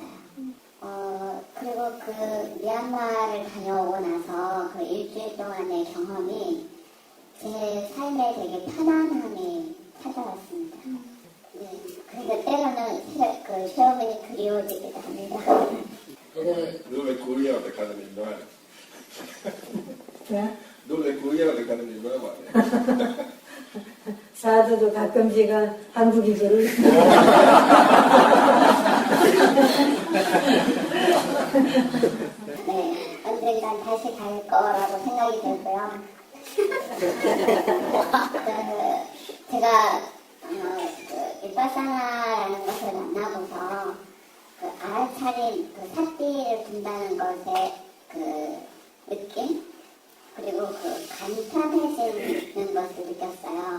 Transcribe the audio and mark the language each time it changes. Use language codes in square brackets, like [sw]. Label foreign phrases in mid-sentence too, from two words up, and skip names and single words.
[ko] 그리고 그 미얀마를 다녀오고 나서 그 일주일 동안의 경험이 제 삶에 되게 편안함이 찾아왔습니다. 네, 그러니까 때로는 그 시어머니 그리워지기도 합니다. [my] တို့လည်းကိုရီးယားတခါတည်းပြောတယ် [ko] 네? [my] တို့လည်းကိုရီးယားတခါတည်းပြောပါတယ် [ko] 사도도 가끔씩은 한국 이주를 네, 언젠간 다시 갈 거라고 생각이 들고요. 제가 일바사나라는 것을 만나고서 알아차린 사띠를 둔다는 것의 느낌 그리고 간편해지는 것을 느꼈어요.